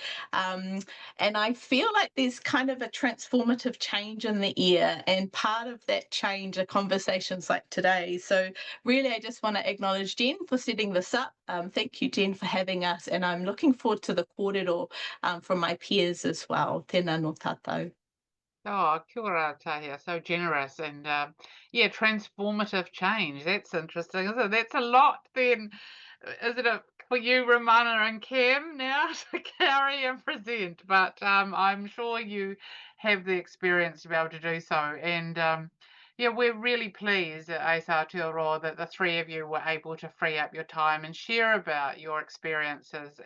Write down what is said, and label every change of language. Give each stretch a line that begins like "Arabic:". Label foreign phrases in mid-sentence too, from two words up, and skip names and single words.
English: And I feel like there's kind of a transformative change in the air, and part of that change are conversations like today. So really, I just want to acknowledge Jen for setting this up. Thank you, Jen, for having us, and I'm looking forward to the kōrero from my peers as well.
Māori: Tēnā no tātou. Oh, kia ora, Tahia,
English: so generous and yeah, transformative change. That's interesting, isn't it? That's a lot then, isn't it, for you, Romana and Cam, now to carry and present? But I'm sure you have the experience to be able to do so. And yeah, we're really pleased at Ace Aotearoa that the 3 of you were able to free up your time and share about your experiences.